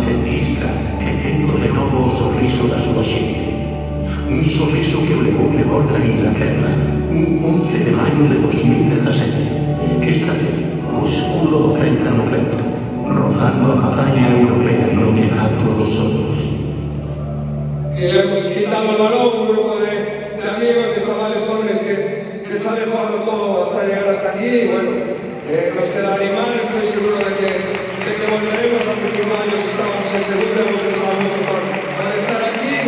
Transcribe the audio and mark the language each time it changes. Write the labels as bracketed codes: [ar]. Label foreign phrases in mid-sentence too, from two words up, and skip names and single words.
[gl] celtista, tecendo de novo o sorriso da súa xente. Un sorriso que o levou de volta a Inglaterra un 11 de maio de 2017, esta vez co escudo do Celta no peito, rozando a fazaña europea no teatro dos soños. [es] Hemos quitado el balón, un grupo de amigos, de chavales jóvenes que se han dejado todo hasta llegar hasta aquí y bueno, nos queda animar, estoy seguro de que volveremos, hace 5 años estábamos en segunda, hemos luchado mucho para estar aquí